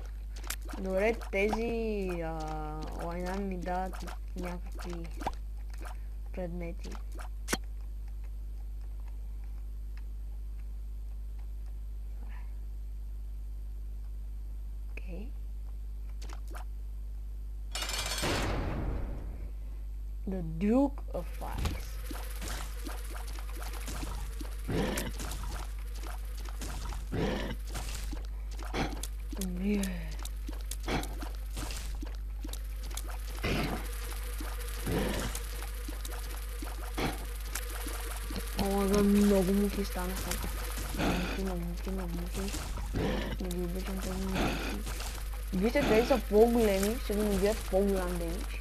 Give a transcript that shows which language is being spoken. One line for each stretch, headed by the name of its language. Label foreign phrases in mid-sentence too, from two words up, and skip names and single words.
Bulgarian: Добре, тези лайна ми дават някакви предмети. Окей.
English: The Duke of Ice. Yeah.
Bulgarian: Много мухи станаха. Много мухи. Не ги обичам тези мухи. Вижте, тези са по-големи, ще ми бият по-голям демидж.